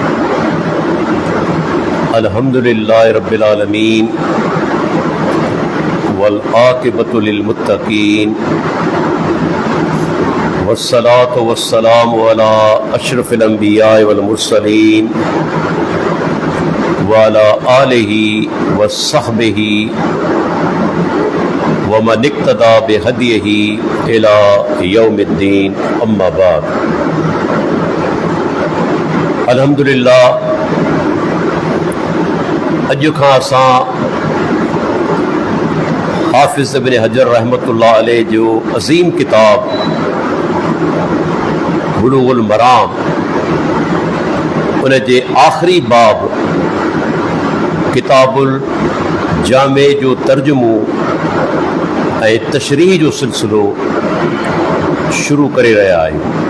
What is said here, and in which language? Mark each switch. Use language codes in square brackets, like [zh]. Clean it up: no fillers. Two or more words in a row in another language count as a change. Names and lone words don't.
[ar] الحمد لله رب العالمين والعاقبة للمتقين والصلاة والسلام على أشرف الأنبياء والمرسلين وعلى آله وصحبه ومن اقتدى بهديه إلى يوم الدين أما بعد. [sd] अल्हम्दुलिल्लाह, अॼु खां असां हाफ़िज़ इब्न हजर [ar] رحمة الله عليه [sd] जो अज़ीम किताब बुलूगुल मराम उन जे आख़िरी बाब किताबुल जामे जो तर्जुमो ऐं तशरीह जो सिलसिलो शुरू करे रहिया आहियूं।